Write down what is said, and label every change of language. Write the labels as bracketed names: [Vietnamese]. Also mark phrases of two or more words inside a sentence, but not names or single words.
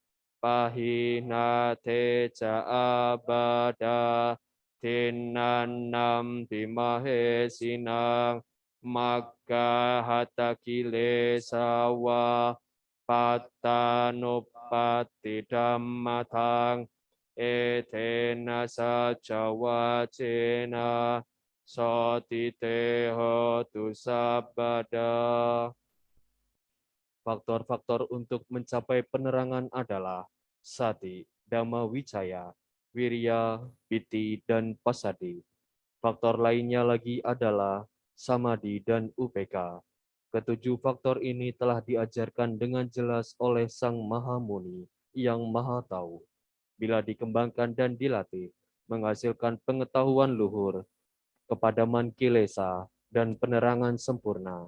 [Pali] pahinate ca abada tinannam bimahe sinang magga hata kilesawa pattanupatti dhammatang etena saca wacena sotite hotu sabada. [Indonesian] Faktor-faktor untuk mencapai penerangan adalah sati, [Pali] dhamma wicaya, [Indonesian] wirya, piti, dan pasadi. Faktor lainnya lagi adalah samadhi dan upeka. Ketujuh faktor ini telah diajarkan dengan jelas oleh Sang Maha Muni yang Maha Tahu. Bila dikembangkan dan dilatih, menghasilkan pengetahuan luhur, kepadaman kilesa, dan penerangan sempurna.